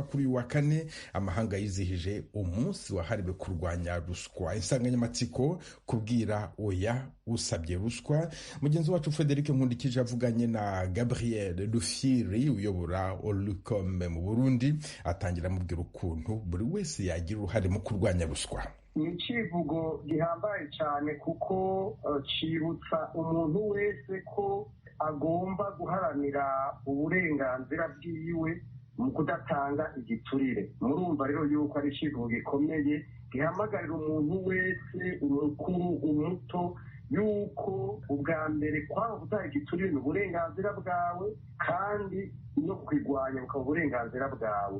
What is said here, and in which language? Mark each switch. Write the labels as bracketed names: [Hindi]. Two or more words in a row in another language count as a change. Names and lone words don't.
[Rundi] Kuri uyu wa kane amahanga yizihije umunsi wahariwe kurwanya ruswa. Insanganyamatsiko kubwira oya usabye ruswa. Mugenzi wacu Frederic Nkundikije avuganye na Gabriel Dufiri uyobora Olcom mu Burundi, atangira amubwira ukuntu buri wese yagira uruhare mu kurwanya ruswa. Ni icivugo gihambaye cyane kuko cibutsa umuntu wese ko agomba guharanira uburenganzira bwiwe mu kudatanga igiturire. Murumva rero yuko ari icivugo gikomeye gihamagarira umuntu wese, umukuru umuto, yuko ubwa mbere kwaho gutanga igiturire ni uburenganzira bwawe kandi no kwigwanya bukaba uburenganzira bwawe.